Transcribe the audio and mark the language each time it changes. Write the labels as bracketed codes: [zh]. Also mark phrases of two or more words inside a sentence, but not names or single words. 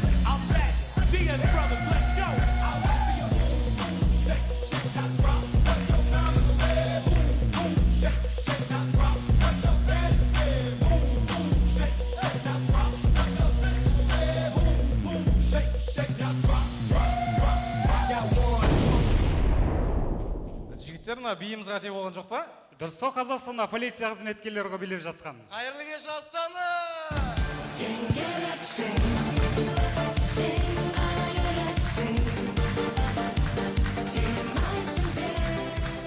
[en] I'm back. Diaz Brothers, let's go. I'll let you boom, shake, shake, now drop. What your mama said. Boom, boom, shake, shake, now drop. What your daddy said. Boom, boom, shake, shake, now drop. What your sister said. Boom, boom, shake, shake, now drop. [kk] Жігіттер, мына биіміз қате болған жоқ па? Дұрыс, сол Қазақстанда полиция қызметкерлері билеп жатқан. Қайырлы кеш, Астана! Сен керексің, сен ғана керексің, сен майсың сен.